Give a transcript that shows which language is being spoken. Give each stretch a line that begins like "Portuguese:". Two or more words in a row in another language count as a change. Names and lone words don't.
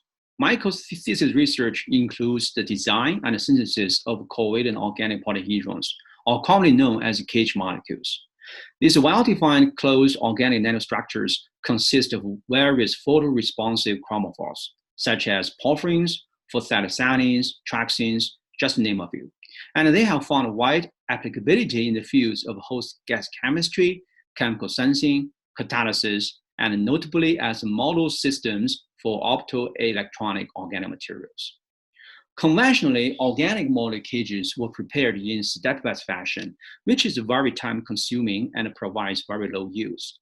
English: Michael's thesis research includes the design and synthesis of covalent organic polyhedrons, or commonly known as cage molecules. These well-defined closed organic nanostructures consist of various photoresponsive chromophores, such as porphyrins, phosphatosanins, trexins, just to name a few. And they have found wide applicability in the fields of host gas chemistry, chemical sensing, catalysis, and notably as model systems for optoelectronic organic materials. Conventionally, organic molded cages were prepared in stepwise fashion, which is very time-consuming and provides very low use.